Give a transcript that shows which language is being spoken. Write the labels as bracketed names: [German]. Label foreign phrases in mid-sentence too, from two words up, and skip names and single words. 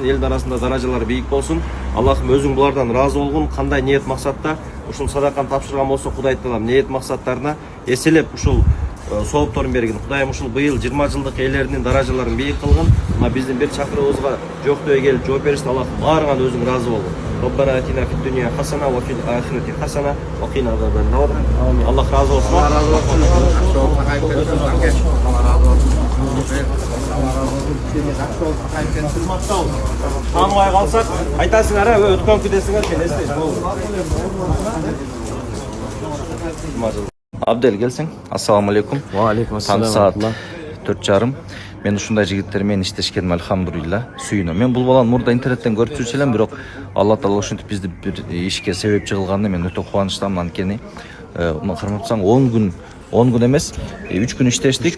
[Kyrgyz] Элдин арасында даражалар бийик болсун. Аллахым өзүң булардан ыраазы болгун. Кандай ниет максатта ушул садаканы тапшырган болсо Кудай таалам ниет максаттарына эселеп ушул соопторун берген. Кудайым ушул быйыл 20 жылдык элердин даражаларын бийик кылгын. Мына биздин бир чакырыгыбызга жоктой келип жооп беришти. Аллах баарыңан өзүң ыраазы болгун. [Arabic] ربنا آتنا في الدنيا حسنة وفي الآخرة حسنة وقنا عذاب النار. [Kyrgyz] Аллах разы болсун. Алла разы болсын. Жолуңа кайып кетсин. Алла разы болсын. Сени жакшы болуп кайып кетсин. Кызматта бол. Тааныбай калсак айтасыңар, өткөн күдесиңер сен эстейсиң. Абдел келсең. [Arabic] السلام عليكم. وعليكم السلام. [Kyrgyz] Таң саат 4:30. Мен ушундай жигиттермен иштешкеним альхамдулилла сүйүнөм. Мен бул баланы мурда интернеттен көрүп жүрчү элем, бирок Алла таала ушинтип бизди бир ишке себепчи кылганына мен өтө кубанычтамын. Анткени карматсаң 10 күн эмес, 3 күн иштештик.